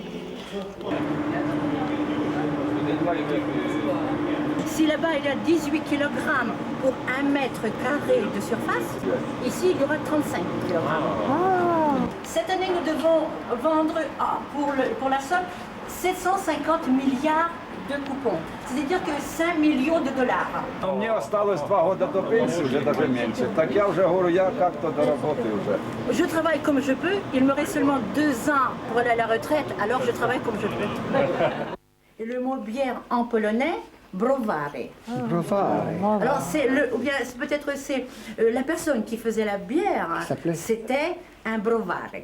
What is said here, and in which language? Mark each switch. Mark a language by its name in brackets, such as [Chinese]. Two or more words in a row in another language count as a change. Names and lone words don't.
[French] Si là-bas il y a 18 kg pour 1 mètre carré de surface, ici il y aura 35 kg. Cette année nous devons vendre pour la somme 750 milliards de coupons, c'est-à-dire que 5 millions de dollars. [Russian] Мне осталось 2 года до пенсии, уже даже меньше. Так я уже говорю, я как-то до работы уже. [French] Je travaille comme je peux, il me reste seulement 2 ans pour aller à la retraite, alors je travaille comme je peux. Et le mot bière en polonais, browary. Alors peut-être c'est la personne qui faisait la bière, c'était un browary.